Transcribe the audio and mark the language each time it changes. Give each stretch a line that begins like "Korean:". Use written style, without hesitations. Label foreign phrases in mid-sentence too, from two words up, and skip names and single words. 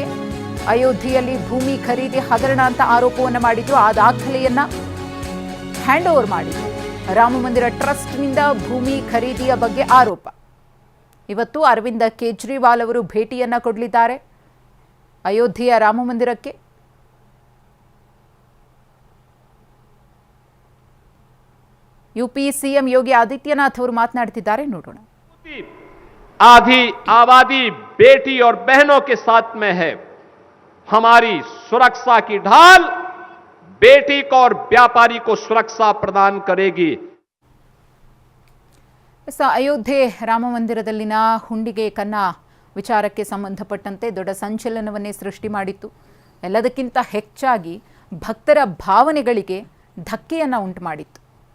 Kannada: ಅಯೋಧ್ಯೆಯಲ್ಲಿ ಭೂಮಿ ಖರೀದಿ ಹಗರಣ ಅಂತ ಆರೋಪವನ್ನು ಮಾಡಿದ್ರು. ಆ ದಾಖಲೆಯನ್ನ
English: hand over
Kannada: ಮಾಡಿದ್ರು. ರಾಮ ಮಂದಿರ ಟ್ರಸ್ಟ್ನಿಂದ ಭೂಮಿ ಖರೀದಿಯ ಬಗ್ಗೆ ಆರೋಪ. ಇವತ್ತು ಅರವಿಂದ ಕೇಜ್ರಿವಾಲ್ ಅವರು ಭೇಟಿಯನ್ನ ಕೊಡಲಿದ್ದಾರೆ ಅಯೋಧ್ಯೆಯ ರಾಮ ಮಂದಿರಕ್ಕೆ. यूपी सीएम योगी आदित्यनाथ ಅವರು ಮಾತನಾಡ್ತಿದ್ದಾರೆ, ನೋಡೋಣ.
Hindi: आधी आबादी बेटी और बहनों के साथ में है. हमारी सुरक्षा की ढाल बेटी को और व्यापारी को सुरक्षा प्रदान करेगी.
Kannada: ಅಯೋಧ್ಯೆ ರಾಮ ಮಂದಿರದಲ್ಲಿನ ಹುಂಡಿಗೆ ಕನ್ನ ವಿಚಾರಕ್ಕೆ ಸಂಬಂಧಪಟ್ಟಂತೆ ದೊಡ್ಡ ಸಂಚಲನವನ್ನೇ ಸೃಷ್ಟಿ ಮಾಡಿತ್ತು. ಎಲ್ಲದಕ್ಕಿಂತ ಹೆಚ್ಚಾಗಿ ಭಕ್ತರ ಭಾವನೆಗಳಿಗೆ ಧಕ್ಕೆಯನ್ನು ಉಂಟು ಮಾಡಿತ್ತು.